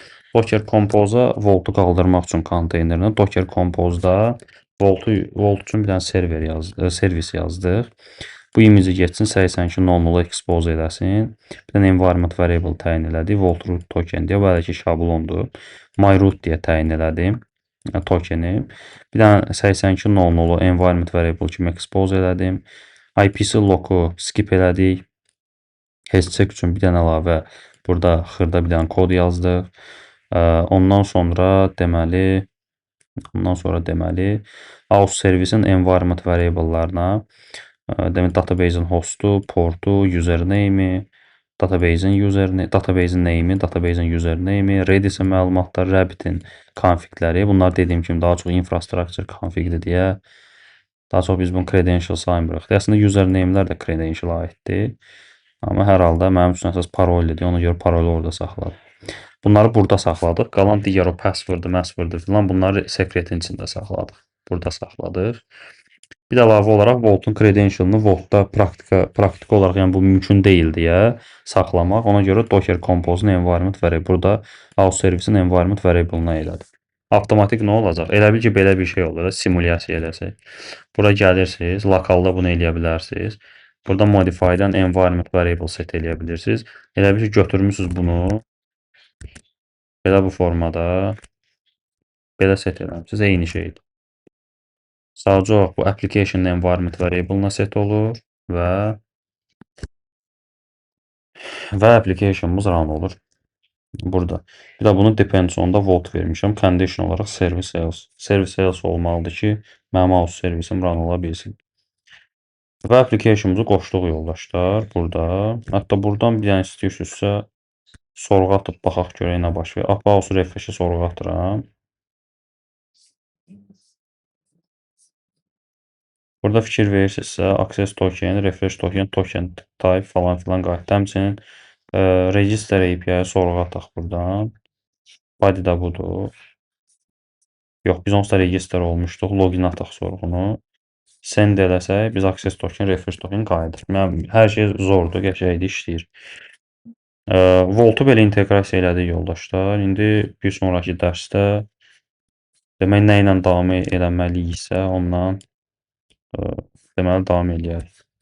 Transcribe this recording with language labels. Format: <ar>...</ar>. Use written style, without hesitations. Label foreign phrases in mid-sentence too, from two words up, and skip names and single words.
<az>Docker Compose-a Volt-u qaldırmaq üçün konteynerinə Docker Compose-da Volt üçün bir dənə servis yazdıq. Bu image getsin 82.00 expose eləsin. Bir dənə</az> <en>environment variable</en> <az>təyin elədik. Volt root token deyə, bu hələ ki şablondur. My root deyə təyin elədim tokeni. Bir dənə 82.00</az> <en>environment variable</en> <az>kimi expose elədim. IPC loku skip elədik. Hashtag üçün bir dənə əlavə burada xırda bir dənə kod yazdıq. Ondan sonra deməli host servisin</az> <en>environment variable'larına</en> <az>demək database'in hostu, portu, username'i, database'in name'i, database'in username'i, Redis-in məlumatları, Rabbit'in konfigləri. Bunlar dediyim kimi daha çox infrastructure konfigdir deyə daha çox biz bunu credential saymırıq. Əslində username'lər də credential aiddir. Amma hər halda mənim üçün əsas paroldir. Ona görə parolu orada saxladım. Bunları burada saxladıq. Qalan digər o password-ı, filan bunları secret-in içində saxladıq. Burada saxladıq. Bir də əlavə olaraq Volt-un credentialını Volt-da praktiki olaraq yəni bu mümkün deyil deyə saxlamaq. Ona görə Docker Compose-un</az> <en>environment variable</en> <az>burada host servisin</az> <en>environment variable-na</en> <az>elədim. Avtomatik nə olacaq? Elə bil ki, belə bir şey olur. Simulyasiya eləsək. Bura gəlirsiniz, lokalda bunu eləyə bilərsiniz. Burada modify-dən</az> <en>environment variable set</en> <az>eləyə bilirsiniz. Elə bil ki, götürmüsünüz bunu. Belə bu formada. Belə set eləmişsiniz. Eyni şeydir. Sadəcə olaraq bu</az> <en>application environment variable-na</en> <az>set olur və application'ımız run olur. Burada. Bir də bunu</az> <en>depends on-da</en> <az>Volt vermişəm.</az> <en>Condition olaraq service else. Service else</en> <az>olmalıdır ki, mənim host servisim run ola bilsin. Və application'ımızı qoşduq yoldaşlar burada. Hətta buradan bir dənə istəyirsinizsə sorğu atıb baxaq görək nə baş verir.</az> <en>Browser refresh-i</en> <az>sorğu atıram. Burada fikir verirsinizsə</az> <en>access token, refresh token, token type</en> <az>falan filan qayıtdı. Həmçinin</az> <en>register API-yə</en> <az>sorğu ataq buradan. Body da budur. Yox, biz onsuz da register olmuşduq. Login ataq sorğunu. Send eləsək, biz</az> <en>access token, refresh token</en> <az>qayıdır. Hər şey zordur, qəşəngdir, işləyir. Volt-u belə inteqrasiya elədik yoldaşlar. İndi bir sonraki dərsdə demək nə ilə davam eləməliyiksə ondan deməli davam eləyək.</az>